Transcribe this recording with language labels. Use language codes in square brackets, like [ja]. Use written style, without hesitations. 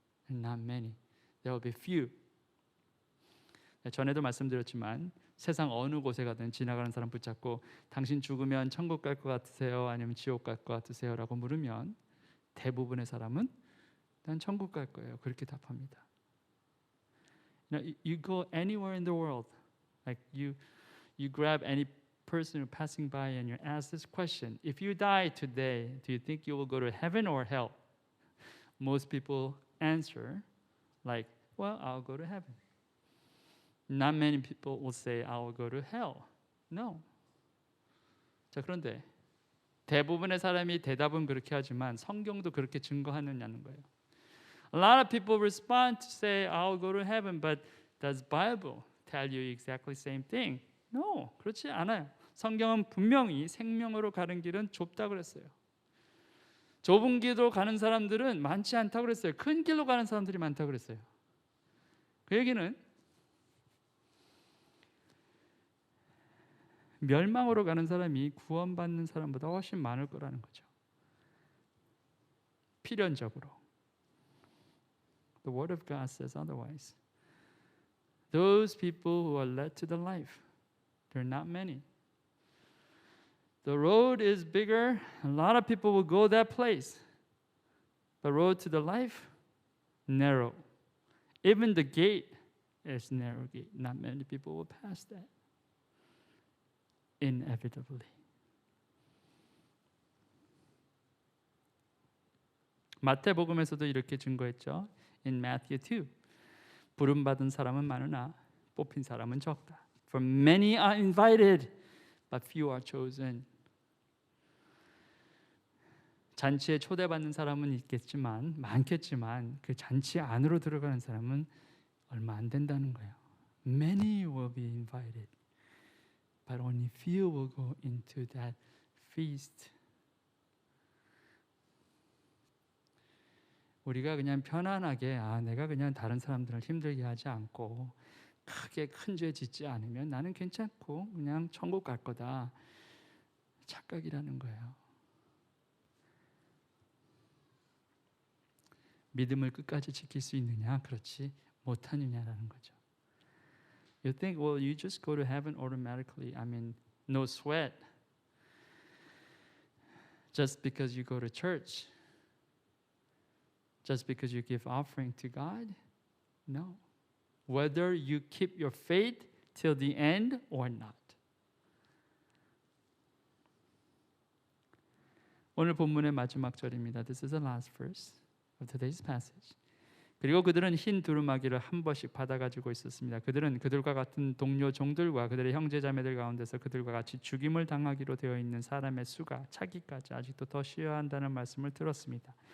[en] Not many. There will be few. [ko] 전에도 말씀드렸지만 세상 어느 곳에 가든 지나가는 사람 붙잡고 당신 죽으면 천국 갈 것 같으세요? 아니면 지옥 갈 것 같으세요? 라고 물으면 대부분의 사람은 난 천국 갈 거예요. 그렇게 답합니다. [en] You go anywhere in the world, like you grab any person passing by and you ask this question: If you die today, do you think you will go to heaven or hell? Most people answer like, well, I'll go to heaven. Not many people will say, I will go to hell. No. [ko] 자, 그런데 대부분의 사람이 대답은 그렇게 하지만 성경도 그렇게 증거하느냐는 거예요. [en] A lot of people respond to say, I'll go to heaven, but does Bible tell you exactly same thing? No, [ko] 그렇지 않아요. 성경은 분명히 생명으로 가는 길은 좁다 그랬어요. 좁은 길로 가는 사람들은 많지 않다고 그랬어요. 큰 길로 가는 사람들이 많다고 그랬어요. 그 얘기는 멸망으로 가는 사람이 구원받는 사람보다 훨씬 많을 거라는 거죠. 필연적으로. [en] The Word of God says otherwise. Those people who are led to the life, they're not many. The road is bigger. A lot of people will go that place. The road to the life, narrow. Even the gate is narrow gate. Not many people will pass that. Inevitably. [ko] 마태복음에서도 이렇게 증거했죠. [en] In Matthew 2, [ko] 부름받은 사람은 많으나 뽑힌 사람은 적다. [en] For many are invited, but few are chosen. [ko] 잔치에 초대받는 사람은 있겠지만 많겠지만 그 잔치 안으로 들어가는 사람은 얼마 안 된다는 거예요. [en] Many will be invited, but only few will go into that feast. [ko] 우리가 그냥 편안하게 내가 그냥 다른 사람들을 힘들게 하지 않고 크게 큰 죄 짓지 않으면 나는 괜찮고 그냥 천국 갈 거다. 착각이라는 거예요. 믿음을 끝까지 지킬 수 있느냐? 그렇지 못하느냐라는 거죠. [en] You think, well, you just go to heaven automatically. I mean, no sweat. Just because you go to church. Just because you give offering to God? No. Whether you keep your faith till the end or not. [ko] 오늘 본문의 마지막 절입니다. [en] This is the last verse of today's passage. [ko] 그리고 그들은 흰 두루마기를 한 번씩 받아가지고 있었습니다. 그들은 그들과 같은 동료 종들과 그들의 형제자매들 가운데서 그들과 같이 죽임을 당하기로 되어 있는 사람의 수가 차기까지 아직도 더 쉬어야 한다는 말씀을 들었습니다.